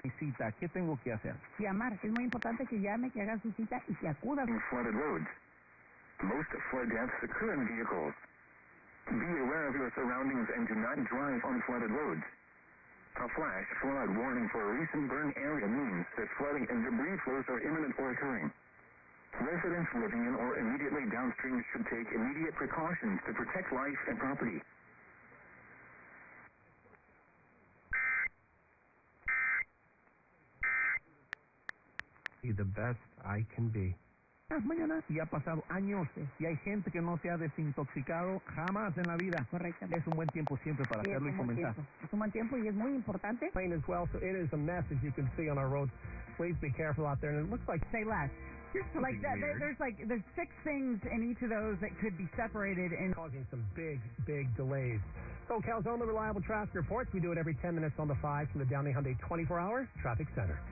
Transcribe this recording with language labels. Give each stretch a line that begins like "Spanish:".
Spanish: Mi cita, ¿qué tengo que hacer? Llamar. Es muy importante que llame, que haga su cita y que acuda.
English: Flooded roads. Most flood deaths occur in vehicles. Be aware of your surroundings and do not drive on flooded roads. A flash flood warning for a recent burn area means that flooding and debris flows are imminent or occurring. Residents living in or immediately downstream should take immediate precautions to protect life and property. Be the best I can be.
Spanish: Mañana y ha pasado años y hay gente que no se ha desintoxicado jamás en la vida. Correcto. Es un buen tiempo siempre para hacerlo y fomentar. Es un buen tiempo y es muy importante.
English: Plane as well, so it is a mess as you can see on our roads. Please be careful out there. And it looks like Say less. Like that, there's 6 things in each of those that could be separated and causing some big delays. SoCal's only reliable traffic reports. We do it every 10 minutes on the 5 from the Downey Hyundai 24-hour traffic center.